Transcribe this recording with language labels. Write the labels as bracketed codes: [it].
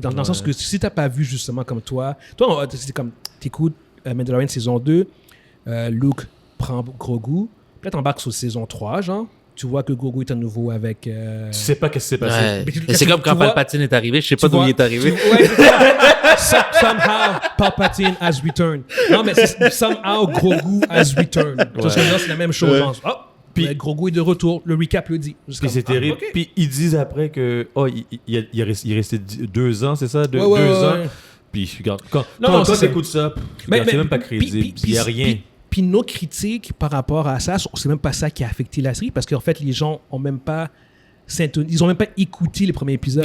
[fr] Dans le sens que si t'as pas vu justement comme toi, c'est comme t'écoutes Mandalorian saison 2, Luke prend Grogu, puis là t'embarques sur saison 3, genre. Tu vois que Grogu est à nouveau avec... Tu sais pas qu'est-ce qui s'est passé. Ouais. C'est comme quand Palpatine est arrivé. Je sais pas d'où il est arrivé. [en] Somehow, Palpatine has returned. [fr] Non, mais [en] somehow, Grogu has returned. [fr] Parce que là, c'est la même chose. Puis Grogu est de retour. Le recap le dit. Puis c'est terrible. Puis ils disent après que il est resté 2 ans, c'est ça? 2 ans. Puis regarde, quand t'écoutes ça, c'est même pas crédible. Il n'y a rien. Puis nos critiques par rapport à ça, c'est même pas ça qui a affecté la série, parce qu'en fait, les gens ont même pas ils ont même pas écouté les premiers épisodes.